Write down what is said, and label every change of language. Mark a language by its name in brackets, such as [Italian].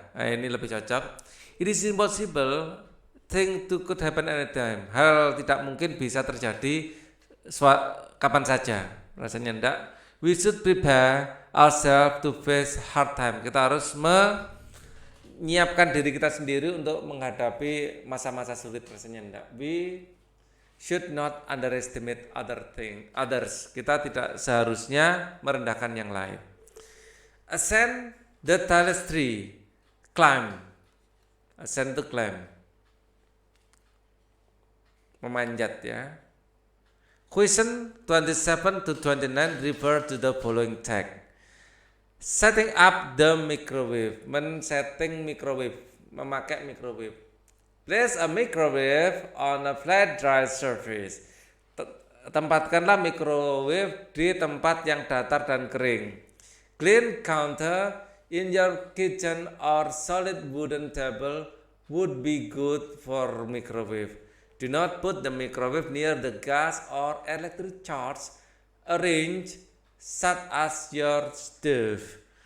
[Indonesian] Nah, ini lebih cocok. [English] It is impossible thing to could happen anytime. [Indonesian] Hal tidak mungkin bisa terjadi kapan saja. Rasanya enggak. [English] We should prepare ourselves to face hard time. [Indonesian] Kita harus menyiapkan diri kita sendiri untuk menghadapi masa-masa sulit. Rasanya enggak. [English] We should not underestimate others. [Indonesian] Kita tidak seharusnya merendahkan yang lain. [English] Ascend the tallest tree. Climb. Ascend to climb. [Indonesian] Memanjat ya. [English] Question 27 to 29 refer to the following text. Setting up the microwave, [Indonesian] men-setting microwave, memakai microwave. [English] Place a microwave on a flat dry surface. [Indonesian] Tempatkanlah microwave di tempat yang datar dan kering. [English] Clean counter in your kitchen or solid wooden table would be good for microwave. Do not put the microwave near the gas or electric charge arrange such as your stove.